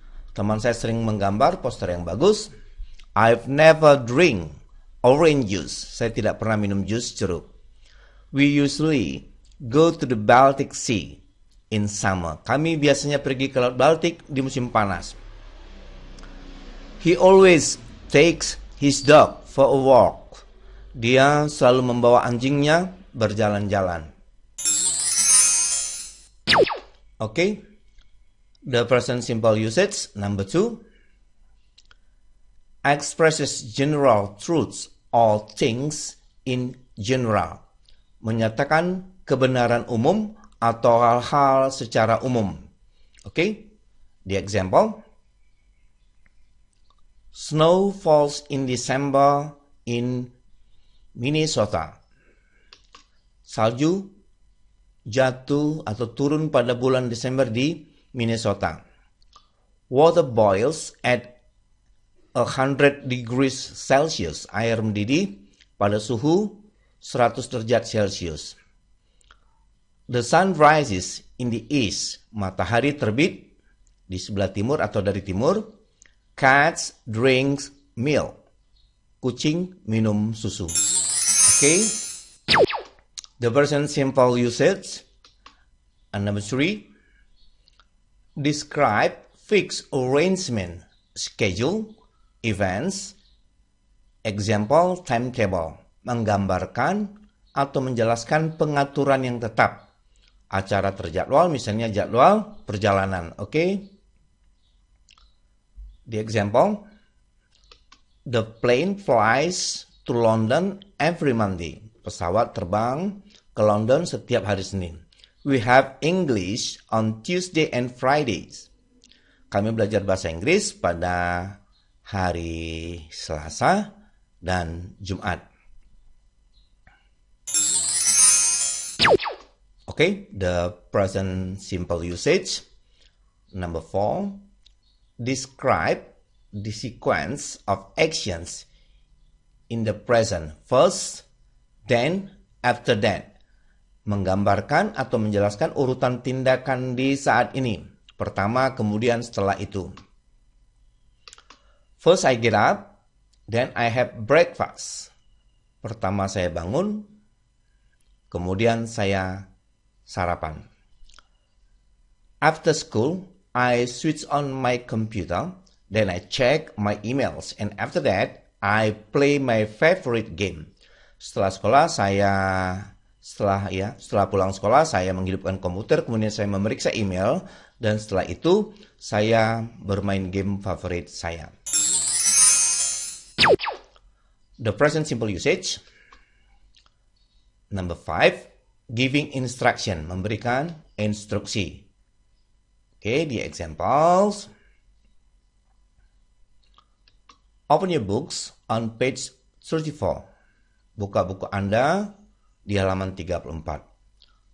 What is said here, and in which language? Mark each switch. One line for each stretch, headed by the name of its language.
Indonesian: Teman saya sering menggambar poster yang bagus.
English: I've never drink orange juice.
Indonesian: Saya tidak pernah minum jus jeruk.
English: We usually go to the Baltic Sea in summer.
Indonesian: Kami biasanya pergi ke Laut Baltik di musim panas.
English: He always takes his dog for a walk.
Indonesian: Dia selalu membawa anjingnya berjalan-jalan.
English: Okay. The present simple usage, number 2. expresses general truths or things in general.
Indonesian: Menyatakan kebenaran umum atau hal-hal secara umum. Okay? The example.
English: Snow falls in December in Minnesota.
Indonesian: Salju jatuh atau turun pada bulan Desember di Minnesota.
English: Water boils at 100 degrees Celsius.
Indonesian: Air mendidih pada suhu 100 derajat Celcius.
English: The sun rises in the east.
Indonesian: Matahari terbit di sebelah timur atau dari timur.
English: Cats drinks milk.
Indonesian: Kucing minum susu.
English: Okay. The present simple usage. And number 3. Describe fixed arrangement, schedule, events, example, timetable.
Indonesian: Menggambarkan atau menjelaskan pengaturan yang tetap. Acara terjadwal, misalnya jadwal perjalanan.
English: Okay. The example. The plane flies to London every Monday.
Indonesian: Pesawat terbang ke London setiap hari Senin.
English: We have English on Tuesday and Fridays.
Indonesian: Kami belajar bahasa Inggris pada hari Selasa dan Jumat.
English: Okay, the present simple usage. Number 4. Describe the sequence of actions in the present. First, then, after that.
Indonesian: Menggambarkan atau menjelaskan urutan tindakan di saat ini. Pertama, kemudian setelah itu.
English: First I get up, then I have breakfast.
Indonesian: Pertama saya bangun, kemudian saya sarapan.
English: After school, I switch on my computer, then I check my emails, and after that, I play my favorite game.
Indonesian: Setelah pulang sekolah, saya menghidupkan komputer, kemudian saya memeriksa email, dan setelah itu saya bermain game favorit saya.
English: The present simple usage. Number 5, giving instruction,
Indonesian: memberikan instruksi.
English: Okay, the examples. Open your books on page 34.
Indonesian: Buka buku Anda di halaman 34.